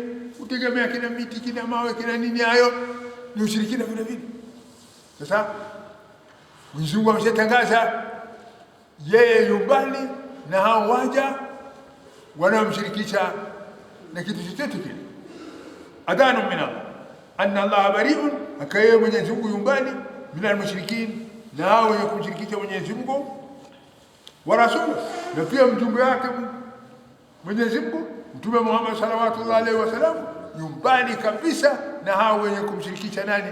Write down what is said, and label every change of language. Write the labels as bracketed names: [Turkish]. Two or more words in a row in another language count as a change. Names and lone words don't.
[Swahili] Kutegemea kina miti, kina mawe, kina nini, hayo ni ushirikina vile vile. Sasa Mwenyezi Mungu ameshatangaza yeye yumbali na hao waja wanaomshirikisha na kitu chochote kile. [Arabic] Adhanu min Allah anna Allah bari'un, [Swahili] akaye Mwenyezi Mungu yumbali [Arabic] minal mushrikin, [Swahili] na hao wenye kumshirikisha Mwenyezi Mungu, [Arabic] wa rasulu, [Swahili] na pia mjumbe wake Mwenyezi Mungu Mtume Muhammad [Arabic] sallallahu alaihi wasallam [Swahili] yumbali kabisa na hao wenye kumshirikisha nani?